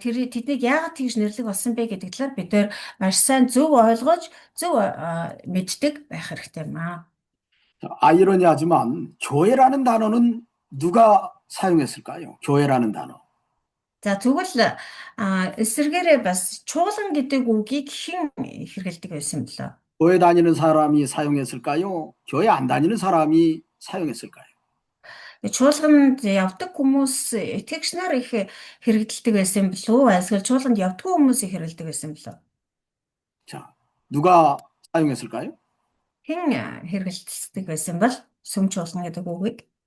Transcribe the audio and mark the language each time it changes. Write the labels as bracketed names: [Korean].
[Mongolian] Тэр тэднийг яагаад тэгж нэрлэх болсон бэ гэдэг талаар бид нэр маш сайн зөв ойлгож зөв мэддэг байх хэрэгтэй юм аа. [Korean] 아이러니하지만 교회라는 단어는 누가 사용했을까요? 교회라는 단어. [Mongolian] За тэгвэл эсвэргээрээ бас чуулган гэдэг үгийг хэн хэрэглэдэг байсан бэлээ? [Korean] 교회 다니는 사람이 사용했을까요? 교회 안 다니는 사람이 사용했을까요? [Mongolian] Чуулганд явдаг хүмүүс итгэгч нар их хэрэглэдэг байсан бэлөө? Эсвэл чуулганд явдаггүй хүмүүс их хэрэглэдэг байсан бэлөө? [Korean] 자, 누가 사용했을까요? [Mongolian] Хэн хэрэглэдэг байсан бол сүм чуулган гэдэг үгийг?